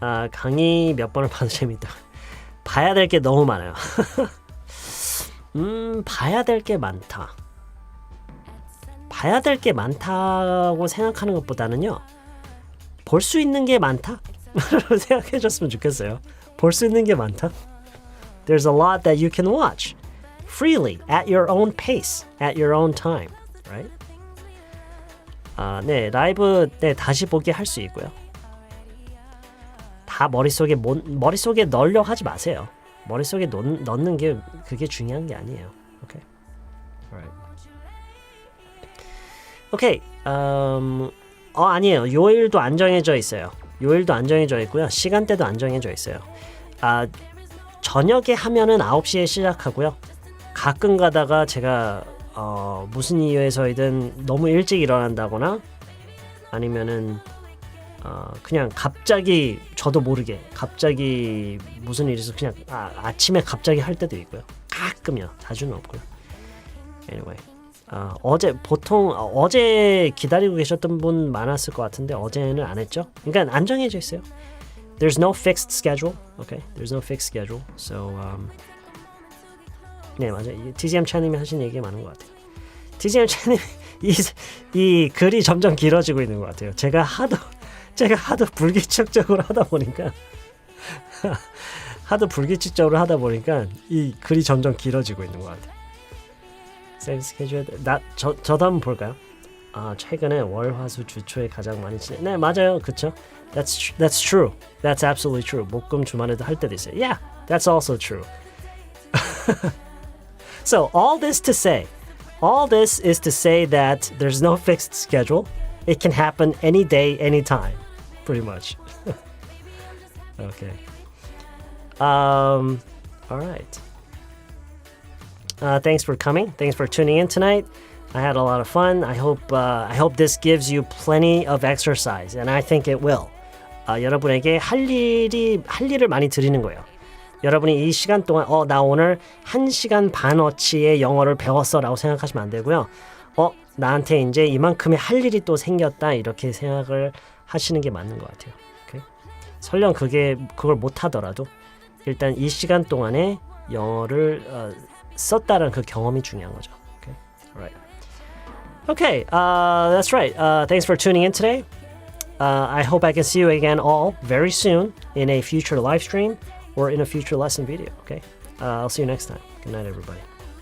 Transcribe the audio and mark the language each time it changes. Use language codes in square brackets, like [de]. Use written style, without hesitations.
[ko] 강의 몇 번을 봐도 재밌다. 봐야 될 게 너무 많아요. 봐야 될 게 많다. 봐야 될 게 많다고 생각하는 것보다는요. 볼 수 있는 게 많다? 생각해 줬으면 좋겠어요. 볼 수 있는 게 많다? [en] There's a lot that you can watch freely at your own pace, at your own time, right? [ko] 네, 라이브 다시 보기 할 수 있고요. 다 머릿속에 넣으려고 하지 마세요. 머릿속에 넣는 게 그게 중요한 게 아니에요. 오케이. [en] Alright. [ko] 오케이. 아니에요. 요일도 안 정해져 있어요. 요일도 안 정해져 있고요. 시간대도 안 정해져 있어요. 저녁에 하면은 9시에 시작하고요. 가끔 가다가 제가 무슨 이유에서이든 너무 일찍 일어난다거나 아니면은 그냥 갑자기 저도 모르게 갑자기 무슨 일이 있어서 그냥 아침에 갑자기 할 때도 있고요. 가끔요. 자주는 없고요. Anyway, 어제 기다리고 계셨던 분 많았을 것 같은데 어제는 안 했죠? 그러니까 안 정해져 있어요. [en] There's no fixed schedule. Okay, there's no fixed schedule. [ko] So, 네 맞아요. TCM 차님이 하신 얘기 많은 것 같아요. TCM 차님 이 글이 점점 길어지고 있는 것 같아요. 제가 하도 불규칙적으로 하다 보니까 이 글이 점점 길어지고 있는 것 같아요. 셀프 스케줄 저도 한번 볼까요? 최근에 월화수 주초에 가장 많이 네 맞아요, 그렇죠? [en] That's true. That's absolutely true. [ko] 목금 주말에도 할 때도 있어요. [en] Yeah, that's also true. So all this is to say that there's no fixed schedule. It can happen any day, anytime. Pretty much. Okay. All right. Thanks for coming. Thanks for tuning in tonight. I had a lot of fun. I hope this gives you plenty of exercise, and I think it will. [ko] 여러분에게 할 일을 많이 드리는 거예요. 여러분이 이 시간 동안 나 오늘 1시간 반어치의 영어를 배웠어라고 생각하시면 안 되고요. 나한테 이제 이만큼의 할 일이 또 생겼다 이렇게 생각을 하시는 게 맞는 것 같아요. [en] Okay? [ko] 설령 그걸 못 하더라도 일단 이 시간 동안에 영어를 썼다는 그 경험이 중요한 거죠. [en] Okay, alright. Okay, that's right. Thanks for tuning in today. I hope I can see you again all very soon in a future live stream or in a future lesson video. Okay, I'll see you next time. Good night, everybody.